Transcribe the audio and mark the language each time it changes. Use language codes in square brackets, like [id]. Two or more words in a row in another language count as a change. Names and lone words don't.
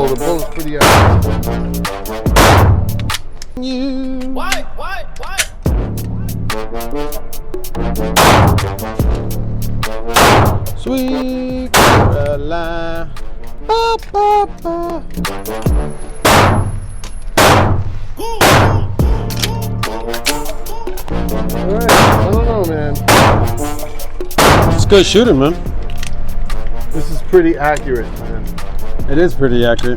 [en] The bull is pretty accurate. Why? Sweet Caroline. Ba, ba, ba. Alright, I don't know, man. It's good shooting, man. This is pretty accurate, man. It is pretty accurate.